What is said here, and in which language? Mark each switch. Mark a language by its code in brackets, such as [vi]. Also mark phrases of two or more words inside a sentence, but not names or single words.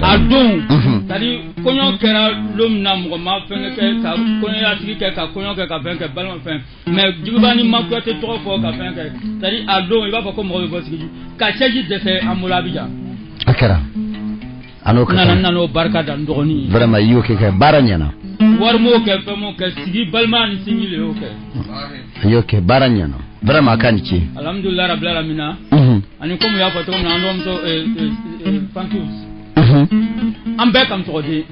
[bm] a don c'est-à-dire kɔɲɔ kɛra don min na mɔgɔ ma fɛn kɛ ka kɔɲɔyatigi kɛ ka kɔɲɔ kɛ ka fɛn kɛ balima fɛn mais Jigiba ni ma Kuyate tɔgɔ fɔ ka fɛn kɛ c'est-à-dire a don i b'a fɔ ko mɔgɔ bɛ bɔ sigi ka sɛji dɛsɛ an bolo Abidjan a kɛra a n'o kɛ n'o barika da n dɔgɔnin vraiment i y'o kɛ baara ɲɛna wari m'o kɛ fɛn m'o kɛ sigi balima ni sinji le y'o kɛ a y'o kɛ baara ɲɛna vraiment a ka ni ce [ar] alhamdulillah rabbil alamin [bm] ani comme y'a fɔ cogo min na an dɔgɔmuso Fantus an bɛɛ kan tɔgɔ di